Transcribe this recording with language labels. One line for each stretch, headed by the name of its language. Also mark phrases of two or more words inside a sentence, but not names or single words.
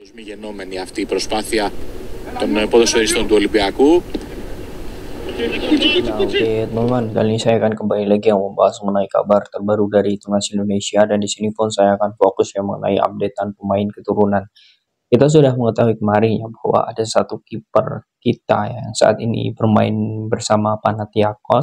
Greek: Μη γεννόμενη αυτή η προσπάθεια των ποδοσφαιριστών του Ολυμπιακού.
Indonesian: Nah, oke teman-teman, kali ini saya akan kembali lagi yang membahas mengenai kabar terbaru dari timnas Indonesia, dan di sini pun saya akan fokus yang mengenai updatean pemain keturunan. Kita sudah mengetahui kemarin ya bahwa ada satu kiper kita yang saat ini bermain bersama Panathinaikos.